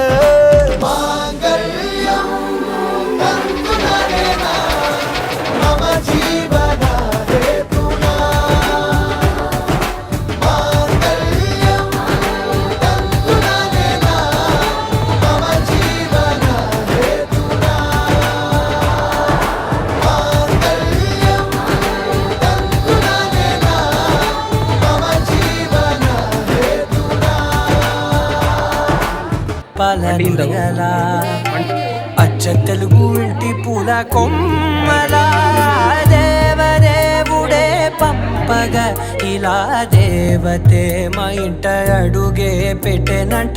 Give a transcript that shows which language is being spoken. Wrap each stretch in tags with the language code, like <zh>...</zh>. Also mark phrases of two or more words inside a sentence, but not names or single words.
<sa>ಮಾಂಗಲ್ಯಂ ತಂತು ನಾನೇನ ಮಮ ಜೀವನ ಹೇತುನಾ. ಮಾಂಗಲ್ಯಂ ತಂತು ನಾನೇನ ಮಮ ಜೀವನ ಹೇತುನಾ.</sa> <te>పలనియల అచ్చ తెలుగు ఇంటి పూల కొమ్మల దేవదేవుడే పంపగ ఇలా దేవతే మా ఇంట అడుగే పెట్టెనంట.</te>